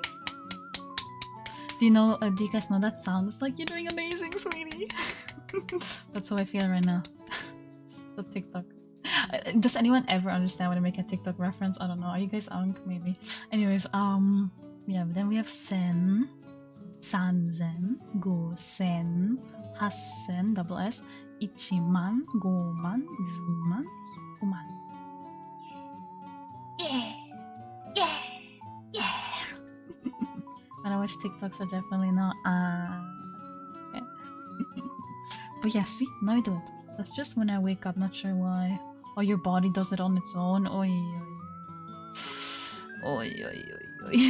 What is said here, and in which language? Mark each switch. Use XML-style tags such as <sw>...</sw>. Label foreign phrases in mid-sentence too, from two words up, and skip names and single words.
<en>Do you guys know that sound? It's like, you're doing amazing, sweetie. That's how I feel right now. The TikTok. Does anyone ever understand when I make a TikTok reference? I don't know. Are you guys unk? Maybe. Anyways, yeah, but then we have</en> <ja>sen, sanzen, go sen,</ja> <en>hassen, double S,</en> <ja>ichiman, goman, juman, hikuman.</ja> <en>Yeah! Yeah! Yeah! When I watch TikToks, I definitely not okay. But yeah, see, now I do it. That's just when I wake up, not sure why. Or your body does it on its own. Oi, oi, oi, oi, oi, oi.</en>